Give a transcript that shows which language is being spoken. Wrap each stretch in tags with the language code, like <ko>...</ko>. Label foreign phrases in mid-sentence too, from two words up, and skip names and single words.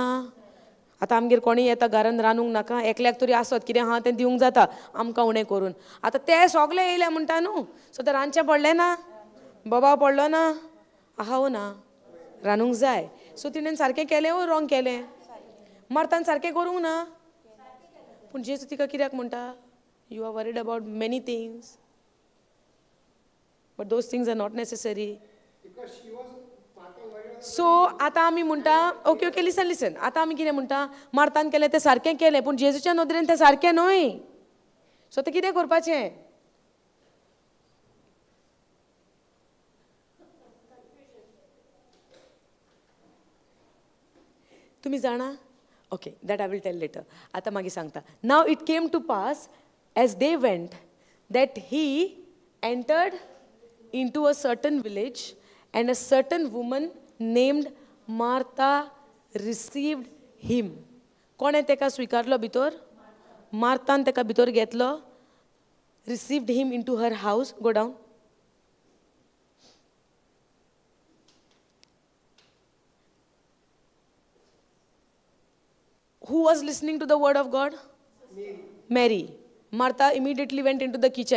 <kok>आतां आमगेर कोणी येता घरान रांदूंक नाका, एकल्याक तरी आसत कितें आहा तें दिवंक जाता आमकां उणें करून. आतां ते सगळे येयले म्हणटा न्हू, सो तें रांदचें पडलें ना? बोबाव पडलो ना? आहा वो ना? रांदूंक जाय. सो तिणें सारकें केलें वो रॉंग केलें? मार्थान सारकें करूंक ना? पूण जेजू तिका कित्याक म्हणटा?</kok> <en>you are worried about many things, but those things are not necessary.</en> <kok>सो आतां आमी म्हणटा,</kok> <en>okay okay listen,</en> <kok>आतां आमी कितें म्हणटा? मार्थान केलें तें सारकें केलें, पूण जेजूच्या नदरेन तें सारकें न्हय. सो तें कितें करपाचें? तुमी जाणा?</kok> <en>okay, that I will tell later.</en> <kok>आतां मागीर सांगता.</kok> <en>now it came to pass as they went that he entered into a certain village and a certain woman named Martha received him.</en> <kok>कोणे तेका स्वीकारलो भितर? मार्थान तेका भितर घेतलो.</kok> <en>Received him into her house. Go down. Who was listening to the word of God? Mary. Martha immediately went into the kitchen.</en>